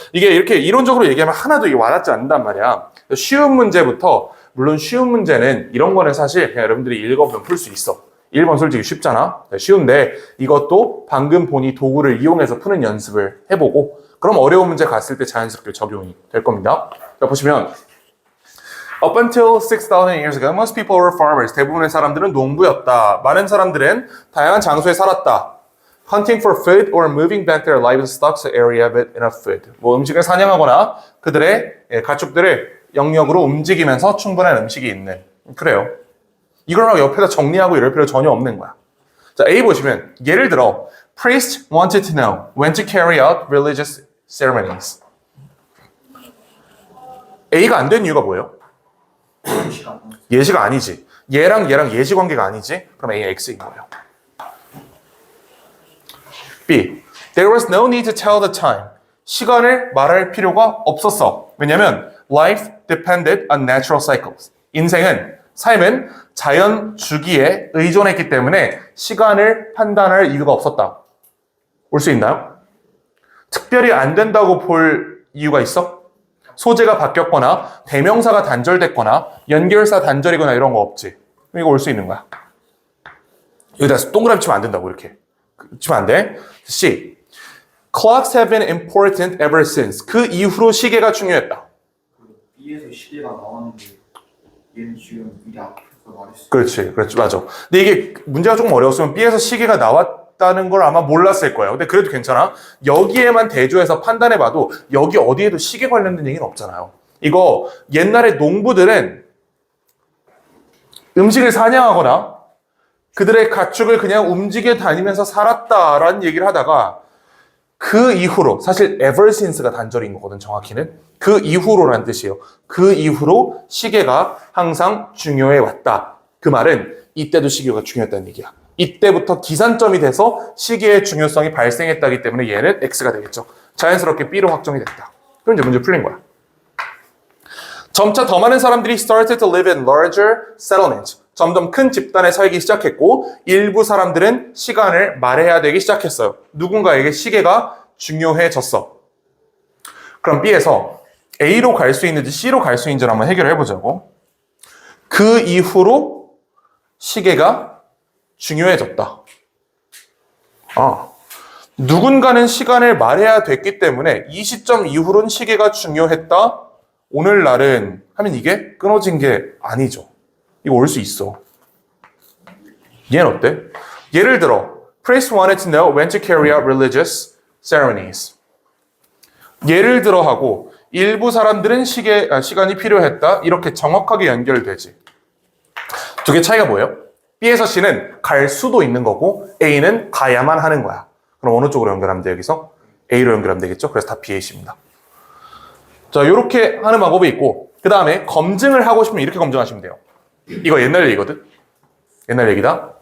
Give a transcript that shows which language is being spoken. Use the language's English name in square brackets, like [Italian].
[Korean] 이게 이렇게 이론적으로 얘기하면 하나도 이게 와닿지 않는단 말이야. 쉬운 문제부터, 물론 쉬운 문제는 이런 거는 사실 그냥 여러분들이 읽어보면 풀 수 있어. 1번 솔직히 쉽잖아. 쉬운데 이것도 방금 보니 도구를 이용해서 푸는 연습을 해보고, 그럼 어려운 문제 갔을 때 자연스럽게 적용이 될 겁니다. 자, 보시면 [English] Up until 6,000 years ago, most people were farmers. [Korean] 대부분의 사람들은 농부였다. 많은 사람들은 다양한 장소에 살았다. [English] Hunting for food or moving back their livestock to area with enough food. [Korean] 뭐 음식을 사냥하거나 그들의 가축들을 영역으로 움직이면서 충분한 음식이 있는. 그래요. 이걸 막 옆에다 정리하고 이럴 필요 전혀 없는 거야. 자, A 보시면 예를 들어 [English] Priests wanted to know when to carry out religious ceremonies. [Korean] A가 안 된 이유가 뭐예요? 예시가 아니지. 얘랑 예시 관계가 아니지. 그럼 A가 X인 거예요. B. [English] There was no need to tell the time. [Korean] 시간을 말할 필요가 없었어. 왜냐면 [English] life depended on natural cycles. [Korean] 삶은 자연 주기에 의존했기 때문에 시간을 판단할 이유가 없었다. 올 수 있나요? 특별히 안 된다고 볼 이유가 있어? 소재가 바뀌었거나 대명사가 단절됐거나 연결사 단절이거나 이런 거 없지. 이거 올 수 있는 거야. 여기다 동그라미 치면 안 된다고, 이렇게 치면 안 돼. C. [English] Clocks have been important ever since. [Korean] 그 이후로 시계가 중요했다. B에서 시계가 나왔는데 얘는 지금 미리 앞에서 말했어. 그렇지, 맞아. 근데 이게 문제가 조금 어려웠으면 B에서 시계가 나왔 있다는 걸 아마 몰랐을 거예요. 근데 그래도 괜찮아. 여기에만 대조해서 판단해봐도 여기 어디에도 시계 관련된 얘기는 없잖아요. 이거 옛날에 농부들은 음식을 사냥하거나 그들의 가축을 그냥 움직여 다니면서 살았다라는 얘기를 하다가 그 이후로, 사실 [English] ever since [Korean] 가 단절인 거거든, 정확히는. 그 이후로라는 뜻이에요. 그 이후로 시계가 항상 중요해 왔다. 그 말은 이때도 시계가 중요했다는 얘기야. 이때부터 기산점이 돼서 시계의 중요성이 발생했다기 때문에 얘는 X가 되겠죠. 자연스럽게 B로 확정이 됐다. 그럼 이제 문제 풀린 거야. 점차 더 많은 사람들이 [English] started to live in larger settlements. [Korean] 점점 큰 집단에 살기 시작했고 일부 사람들은 시간을 말해야 되기 시작했어요. 누군가에게 시계가 중요해졌어. 그럼 B에서 A로 갈 수 있는지 C로 갈 수 있는지를 한번 해결해 보자고. 그 이후로 시계가 중요해졌다. 누군가는 시간을 말해야 됐기 때문에 이 시점 이후로는 시계가 중요했다. 오늘날은 하면 이게 끊어진 게 아니죠. 이거 올 수 있어. 얘는 어때? 예를 들어 [English] Priest wanted to know when to carry out religious ceremonies. [Korean] 예를 들어 하고 일부 사람들은 시간이 필요했다. 이렇게 정확하게 연결되지. 두 개 차이가 뭐예요? B에서 C는 갈 수도 있는 거고 A는 가야만 하는 거야. 그럼 어느 쪽으로 연결하면 돼? 여기서 A로 연결하면 되겠죠? 그래서 답 B, A, C입니다. 자, 이렇게 하는 방법이 있고 그 다음에 검증을 하고 싶으면 이렇게 검증하시면 돼요. 이거 옛날 얘기거든? 옛날 얘기다?